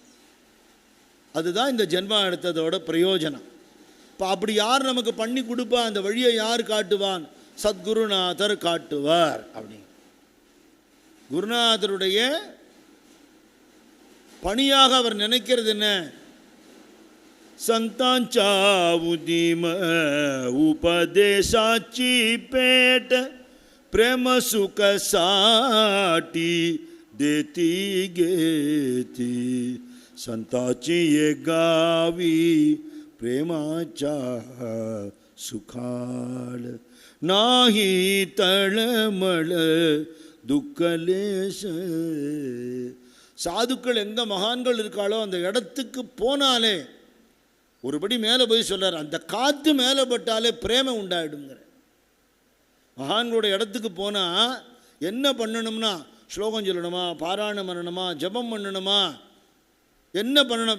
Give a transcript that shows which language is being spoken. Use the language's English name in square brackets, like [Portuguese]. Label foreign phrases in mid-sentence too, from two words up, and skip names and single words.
[Tamil] அதுதான் இந்த ஜென்மா எடுத்ததோட பிரயோஜனம். இப்போ அப்படி யார் நமக்கு பண்ணி கொடுப்பா? அந்த வழியை யார் காட்டுவான்? சத்குருநாதர் காட்டுவார். அப்படி குருநாதருடைய பணியாக அவர் நினைக்கிறது என்ன? [Marathi] संतांच्या उदीम उपदेशाची पेट प्रेम सुख साठी देती घेती संताची ये गावी प्रेमाच्या सुखाळ नाही तळमळ दुःखलेश. [Tamil] சாதுக்கள் எந்த மகான்கள் இருக்காளோ அந்த இடத்துக்கு போனாலே ஒருபடி மேலே போய் சொல்கிறார், அந்த காற்று மேலே பட்டாலே பிரேமம் உண்டாயிடுங்கிற. மகான்களோட இடத்துக்கு போனால் என்ன பண்ணணும்னா ஸ்லோகம் சொல்லணுமா, பாராயணம் பண்ணணுமா, ஜபம் பண்ணணுமா, என்ன பண்ணணும்?